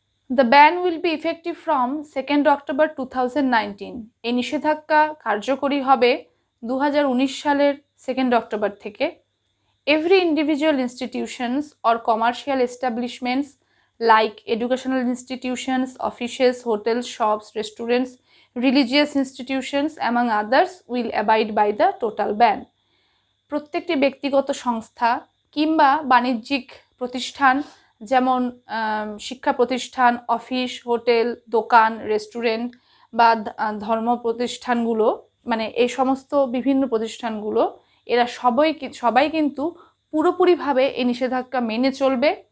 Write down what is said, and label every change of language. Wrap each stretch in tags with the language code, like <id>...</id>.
<en>The ban will be effective from 2 October 2019.</en> <bn>এই নিষেধাজ্ঞা কার্যকরী হবে 2019 সালের 2 অক্টোবর থেকে।</bn> <en>Every individual institutions or commercial establishments like educational institutions, offices, hotels, shops, restaurants, religious institutions among others will abide by the total ban.</en> <bn>প্রত্যেকটি ব্যক্তিগত সংস্থা কিংবা বাণিজ্যিক প্রতিষ্ঠান, যেমন শিক্ষা প্রতিষ্ঠান, অফিস, হোটেল, দোকান, রেস্টুরেন্ট বা ধর্ম প্রতিষ্ঠানগুলো, মানে এই সমস্ত বিভিন্ন প্রতিষ্ঠানগুলো, এরা সবাই কিন্তু পুরোপুরিভাবে এই নিষেধাজ্ঞা মেনে চলবে।</bn>